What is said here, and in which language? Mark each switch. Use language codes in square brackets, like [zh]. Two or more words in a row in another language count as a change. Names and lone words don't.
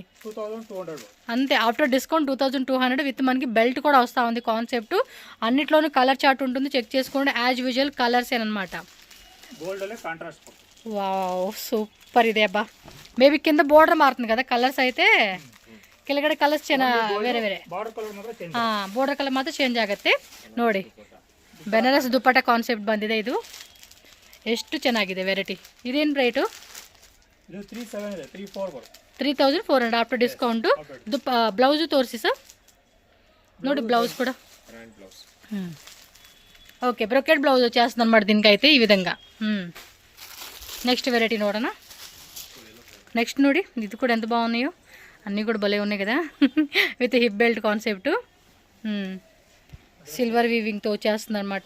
[te] 2200 అంతే, [en] after discount [te] 2200 విత్ మనకి బెల్ట్ కూడా వస్తూ ఉంది. కాన్సెప్ట్ అన్నిట్లోనూ [en] colour chart [te] ఉంటుంది, చెక్ చేసుకోండి. [en] as usual colours [te] అనమాట. [en] wow super [te] ఇదే అబ్బా. మేబీ కింద బోర్డర్ మారుతుంది కదా, కలర్స్ అయితే [kn] ಕೆಳಗಡೆ ಕಲರ್ಸ್ ಬೇರೆ ಬೇರೆ [en] border colour [kn] ಮಾತ್ರ ಚೇಂಜ್ ಆಗುತ್ತೆ ನೋಡಿ. ಬೆನಾರಸ್ ದುಪ್ಪಟ್ಟ ಕಾನ್ಸೆಪ್ಟ್ ಬಂದಿದೆ. ಇದು ಎಷ್ಟು ಚೆನ್ನಾಗಿದೆ ವೆರೈಟಿ. ಇದೇನು ರೇಟು? 3400 [en] after discount. [kn] ಬ್ಲೌಸು ತೋರಿಸಿ ಸರ್, ನೋಡಿ [te] బ్లౌజ్ కూడా. ఓకే, [en] brocade blouse [te] వచ్చేస్తుంది అనమాట దీనికైతే ఈ విధంగా. [en] next variety [kn] నోడనా. [te] నెక్స్ట్ నోడి, ఇది కూడా ఎంత బాగున్నాయో, అన్నీ కూడా భలే ఉన్నాయి కదా. [en] with hip belt concept, silver weaving [te] వచ్చేస్తుంది అనమాట.